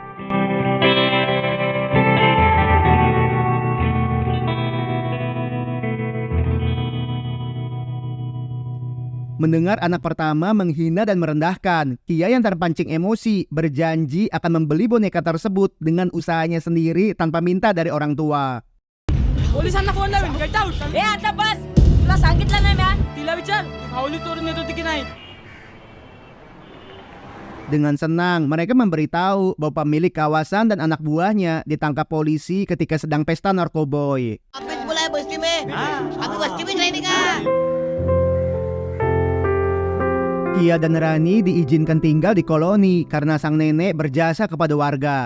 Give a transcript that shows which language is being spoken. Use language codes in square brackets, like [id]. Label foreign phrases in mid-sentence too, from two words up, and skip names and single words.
[id] Mendengar anak pertama menghina dan merendahkan, Kia yang terpancing emosi berjanji akan membeli boneka tersebut dengan usahanya sendiri tanpa minta dari orang tua. [mr] पोलिसांना फोन लावेल [en] get out [mr] आता बस. तुला सांगितलं नाही म्या. तिला विचार भावली चोरून येत होती की नाही. [id] Dengan senang, mereka memberitahu bahwa pemilik kawasan dan anak buahnya ditangkap polisi ketika sedang pesta narkoboy. Kia dan Rani diizinkan tinggal di koloni karena sang nenek berjasa kepada warga.